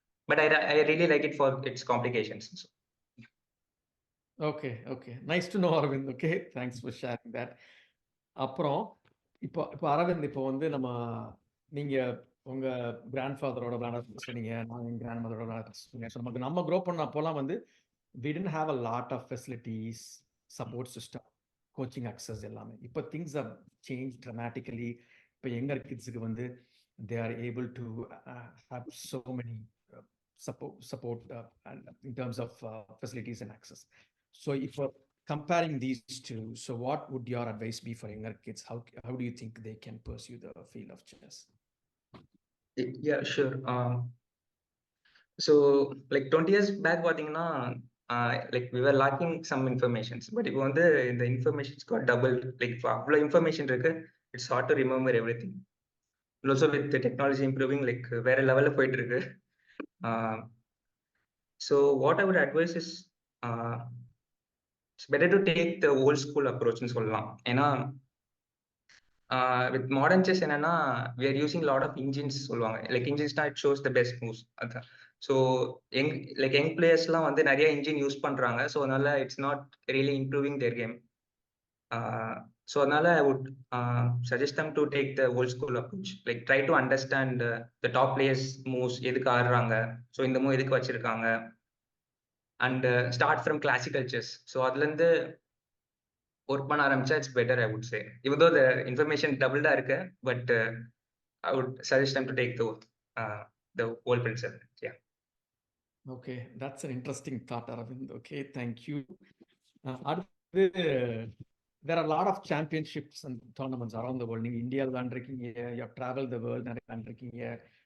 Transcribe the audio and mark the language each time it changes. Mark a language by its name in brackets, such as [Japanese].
[English] But I really like it for its complications. Okay. Nice to know, Aravind. Okay, thanks for sharing that. [Tamil] அப்புறம் இப்போ அரவிந்த், இப்போ வந்து நீங்க உங்க கிராண்ட்ஃபாதரோட விளையாட சொன்னீங்க, நான் என் கிராண்ட் மதரோட விளையாட சொன்னீங்க. [English] so [Tamil] நம்ம க்ரோ பண்ண அப்போலாம் வந்து [English] we didn't have a lot of facilities, support system, coaching access எல்லாமே. இப்போ things have changed dramatically. [Tamil] இப்போ யங்கர் கிட்ஸுக்கு வந்து [English] they are able to have so many support and in terms of facilities and access. So if you're comparing these two, so what would your advice be for younger kids? How do you think they can pursue the field of chess? Yeah, sure. So like 20 years back [Tamil] பாத்தீங்கன்னா [English] like we were lacking some informations, but [Tamil] இப்போ வந்து இந்த [English] informations got double, like அவ்வளோ information இருக்கு, it's hard to remember everything. Also with the technology improving, like [Tamil] வேற லெவல்ல போயிட்டு இருக்கு. [English] So what I would advise is it's better to take the old school approach [Tamil] ன்னு சொல்லலாம். [English] ஏன்னா with modern chess [Tamil] என்னன்னா [English] we are using lot of engines சொல்லுவாங்க. like engines it shows the best moves. [Tamil] அதான். [English] So young players [Tamil] எல்லாம் வந்து நிறைய [English] engine use பண்றாங்க. So அதனால it's not really improving their game. So அதனால I would suggest them to take the old school approach. like try to understand the top players moves, [Tamil] எதுக்கு ஆடுறாங்க, [English] so [Tamil] இந்த move எதுக்கு வச்சிருக்காங்க, [English] and start from classical chess. So [Tamil] அதுல இருந்து [English] Work பண்ண ஆரம்பிச்சா it's better, I would say. even though the information doubled இருக்கு, but I would suggest them to take the old principle. Yeah. Okay, that's an interesting thought, Aravind. Okay, thank you. அடுத்து there are a lot of championships and tournaments around the world. [Tamil] நீங்க இந்தியாவில் விளையாண்டுருக்கீங்க, [English] you have traveled the world, [Tamil] நிறைய விளையாண்டுருக்கீங்க.